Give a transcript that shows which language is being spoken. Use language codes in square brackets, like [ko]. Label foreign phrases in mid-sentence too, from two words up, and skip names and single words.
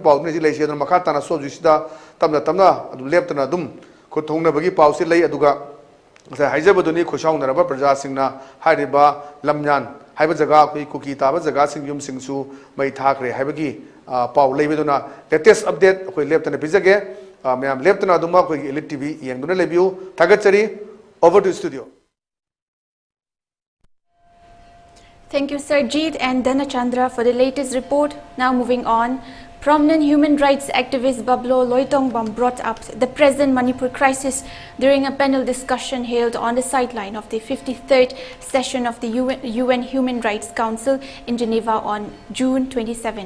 [mni] pawni ji leisi adana makha tana sobjisida tamna adu leptana dum khothongna bagi pawsi lei aduga haijabaduni khusaung naraba praja singna hariba lamyan haiba jaga koi kuki taba jaga sing yum singsu mai thakre haibagi paw leibeduna [en] latest update [mni] koi leptana bijage mayam leptana duma koi elite tv yengduna lebiu thagachari [en] over to studio. Thank you, Sarjeet and Dhanachandra, for the latest report. Now moving on. Prominent human rights activist Bablo Loitongbam brought up the present Manipur crisis during a panel discussion held on the sideline of the 53rd session of the UN Human Rights Council in Geneva on June 27th.